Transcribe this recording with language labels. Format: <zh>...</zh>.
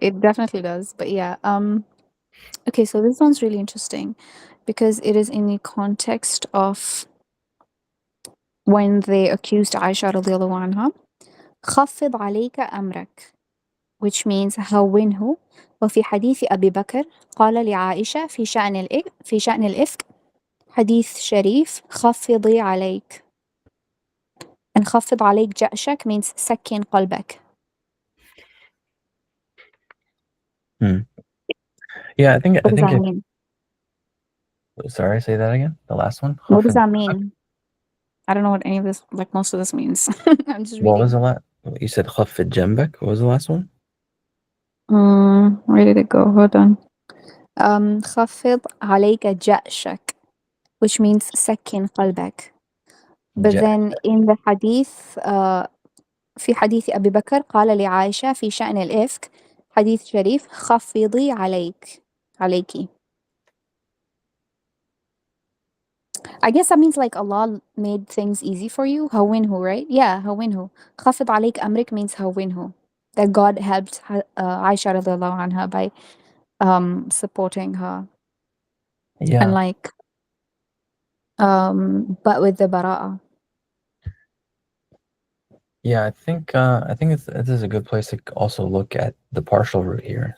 <en>It definitely does, but yeah. Okay, so this one's really interesting because it is in the context of when they accused Aisha radiallahu anha.</en> <ar>خفض عليك أمرك,</ar> <en>which means</en> <ar>هونه. وفي حديث أبي بكر قال لعائشة في شأن الإفك حديث شريف خفضي عليك. And خفض عليك جأشك means سكن قلبك.</ar> <en>yeah, I think What does that mean? Sorry, say that again. The last one. What does that mean? I don't know what any of this, like most of this means. I'm just reading. What was the last? You said</en> <ar>خفض جنبك.</ar> <en>What was the last one? Where did it go? Hold on.</en> <ar>خفض عليك جأشك,</ar> <en>which means</en> <ar>سكن قلبك.</ar> <en>But Ja- then in the hadith,</en> <ar>في حديث أبي بكر قال لعائشة في شأن الإفك حديث شريف خفضي عليكِ.</ar> <en>I guess that means like Allah made things easy for you.</en> <ar>هونهُ,</ar> <en>right? Yeah,</en> <ar>هونهُ. خفض عليك أمرك means هونهُ.</ar> <en>That God helped Aisha radiallahu anha by supporting her. yeah. And like but with the bara'a. Yeah, I think this is a good place to also look at the partial root here.</en>